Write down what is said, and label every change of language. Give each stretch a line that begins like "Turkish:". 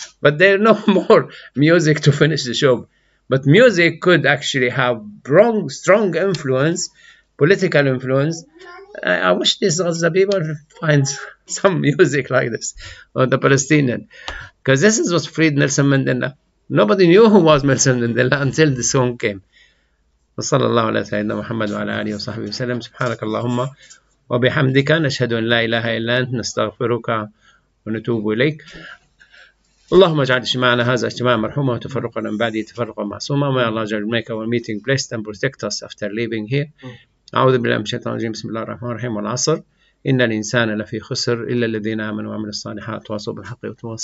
English: But there's no more music to finish the show. But music could actually have strong influence, political influence. I wish the people find some music like this, or the Palestinian, because this is what freed Nelson Mandela. Nobody knew who was Nelson Mandela until the song came.
Arabic: وصلى الله على سيدنا محمد وعلى آله وصحبه وسلم. سبحانك اللهم وبحمدك نشهد أن لا إله إلا أنت نستغفرك ونتوب إليك. اللهم اجعل اجتماعنا هذا اجتماعا مرحوما وتفرقنا من بعده تفرقا معصوما.
English: May Allah Jal make our meeting blessed and protect us after leaving here.
Arabic: أعوذ بالله من الشيطان الرجيم. بسم الله الرحمن الرحيم. والعصر إن الإنسان لفي خسر إلا الذين آمنوا وعملوا الصالحات وتواصوا بالحق وتواصوا